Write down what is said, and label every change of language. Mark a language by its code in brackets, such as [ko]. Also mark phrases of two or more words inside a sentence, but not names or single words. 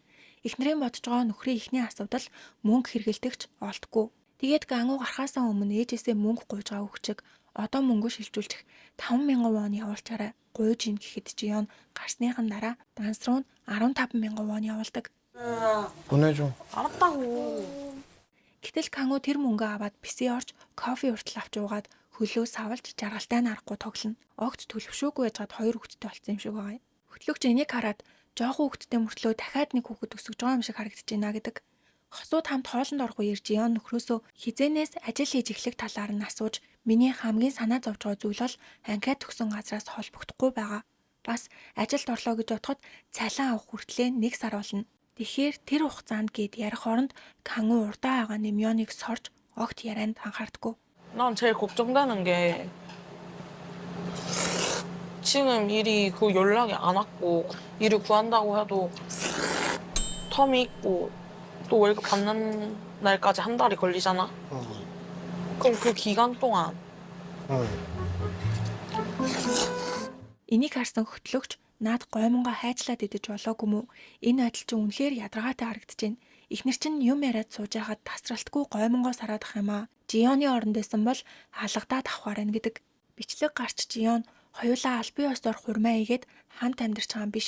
[mn] Эхнэрийн бодож байгаа нөхрийн ихний асуудал мөнгө хэрэгэлдэгч олдохгүй. Тэгээд Кангу гарахаасаа өмнө ээжээсээ мөнгө гуйж байгаа хөвчөг одоо мөнгө шилжүүлчих 5,000 вон явуулчаарай. Гуйж ийн гэхэд Жиён гарсныхан дараа данс руу 15,000 вон явуулдаг. [ko] 보내줘. 알았다고. [mn] Гэтэл Кангу тэр мөнгөө аваад писи орж кофе уртал авч уугаад хөлөө савлж жаргалтай нарахгүй тоглоно. Огт төлөвшөөгүй байжгаад хоёр хүүхэдтэй болсон юм шиг байгаа. Хөтлөгч энийг хараад жоохон хүүхэдтэй мөртлөө дахиад нэг хүүхэд өсөж байгаа юм шиг харагдаж байна гэдэг. Хосууд хамт хоолнд орох үеэр Жиён нөхрөөсөө хизээнээс ажил хийж эхлэх талаар нь асууж миний хамгийн санаа зовж байгаа зүйл бол анхаад төгсөн газраас холбогдохгүй байгаа. Бас ажилд орлоо гэж бодоход цалин авах хүртлээр 1 сар болно. Тэгэхээр тэр хугацаанд гээд ярих хооронд Кангу урдаа байгаа Нэмёныг сорж огт ярианд анхаардаггүй. [ko] 난 제일 걱정되는 게 지금 일이 그 연락이 안 왔고 일을 구한다고 해도 텀이 있고 또 월급 받는 날까지 한 달이 걸리잖아. 그럼 그 기간 동안 [mn] Энийг харсан хөтлөгч наад гоймонго хайчлаад идэж болоогүй мүү? Энэ адил чинь үнэхээр ядаргаатай харагдаж байна. Эхнэр чинь юм яриад сууж байхад тасралтгүй гоймонго сараадах юм аа. Жиёны оронд байсан бол алгадаад авахаар байна гэдэг. Бичлэг гарч Жиён хоёулаа аль бие ёсоор хурмаа игээд хамт амьдарч байгаа юм биш.